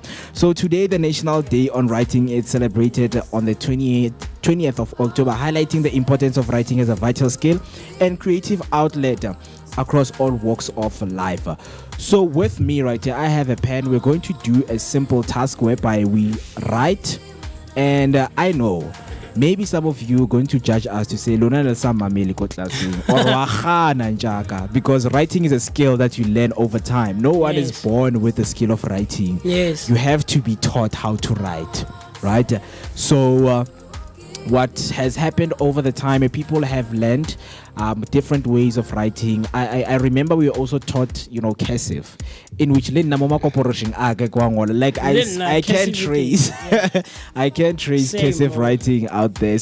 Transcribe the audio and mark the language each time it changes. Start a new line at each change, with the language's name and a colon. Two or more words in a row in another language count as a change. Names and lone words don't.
English: So today, the National Day on Writing is celebrated on the 20th of October, highlighting the importance of writing as a vital skill and creative outlet across all walks of life. So with me right here, I have a pen. We're going to do a simple task whereby we write, and I know maybe some of you are going to judge us to say
Tswana: Lona le sa mameli ko tlaseng
English: or
Tswana: wa gana njaka,
English: because writing is a skill that you learn over time. No one is born with the skill of writing. Yes. You have to be taught how to write, right? So what has happened over the time, people have learned different ways of writing. I remember we were also taught, cursive, in which like I can't trace I can't trace cursive writing out there.